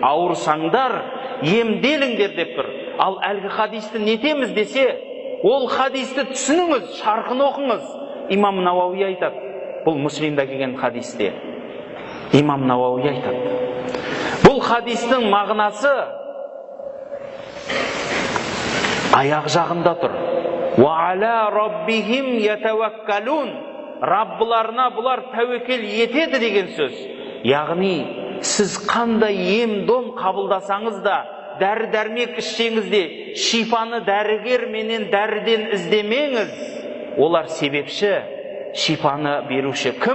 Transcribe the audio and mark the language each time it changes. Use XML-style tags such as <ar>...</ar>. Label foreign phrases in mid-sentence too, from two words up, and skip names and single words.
<kk>Ауырсаңдар емделіңдер деп тұр. Ал әлгі хадисті нетеміз десе, ол хадисті түсініңіз, шарқын оқыңыз. Имам Науауи айтады, бұл Муслимда келген хадисте. Имам Науауи айтады, бұл хадистің мағынасы аяқ жағында тұр.</kk> <ar>وعلى ربهم يتوكلون.</ar> <kk>Раббыларына бұлар тәуекел етеді деген сөз. Яғни, сіз қандай ем-дом қабылдасаңыз да, дәрі-дәрмек ішсеңіз де, шифаны дәрігер менен дәріден іздемеңіз. Олар себепші, шифаны беруші кім?</kk>